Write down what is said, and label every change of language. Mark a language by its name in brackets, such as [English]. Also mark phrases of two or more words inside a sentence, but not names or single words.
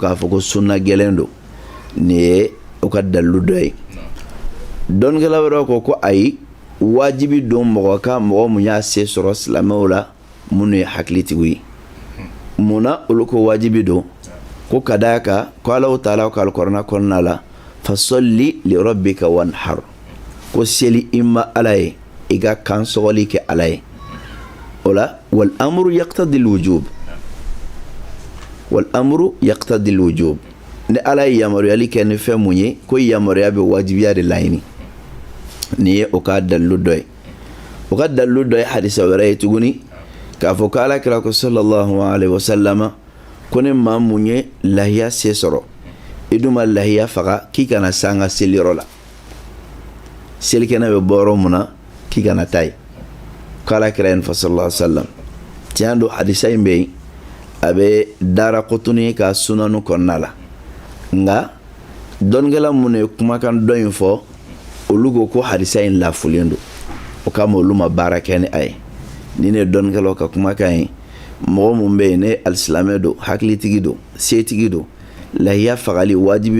[Bambara] k'a fɔ ko sunna gɛlɛn don nin ye o ka dalilu dɔ ye dɔnnikɛla wɛrɛw ko ayi wajibi don mɔgɔ kan mɔgɔ mun y'a se sɔrɔ silamɛw la minnu ye hakilitigiw ye mun na olu ko wajibi don ko ka d'a kan ko Alahu taala ka alikuranɛ kɔnɔna la [Arabic] فصل لربك وانحر [Bambara] ko seli i ma ala ye i ka kan sɔgɔli kɛ ala ye o la [Arabic] والأمر يقتضي الوجوب والأمر يقتضي الوجوب [Bambara] ni ala ye yamaruyali kɛ ni fɛn mun ye ko yamaruya bɛ wajibiya de laɲini nin ye o ka dalilu dɔ ye o ka dalilu dɔ ye hadisa wɛrɛ ye tuguni k'a fɔ ko alakira ko [Arabic] صلى الله عليه وسلم [Bambara] ko ni maa mun ye lahiya se sɔrɔ i dun ma lahiya faga k'i kana se an ka seliyɔrɔ la selikɛnɛ bɛ bɔ yɔrɔ mun na k'i kana taa yen ko alakira ye nin fɔ [Arabic] صلى الله عليه وسلم [Bambara] tiɲɛ don hadisa in bɛ yen a bɛ dara kotuni ka sunanu kɔnɔna la nka dɔnnikɛla minnu ye kumakan dɔ in fɔ olu ko hadisa in lafulen don o kama olu ma baara kɛ ni a ye ni ne dɔnnikɛlaw ka kumakan ye mɔgɔ mun bɛ yen ne alisilamɛ don hakilitigi don setigi don lahiya fagali wajibi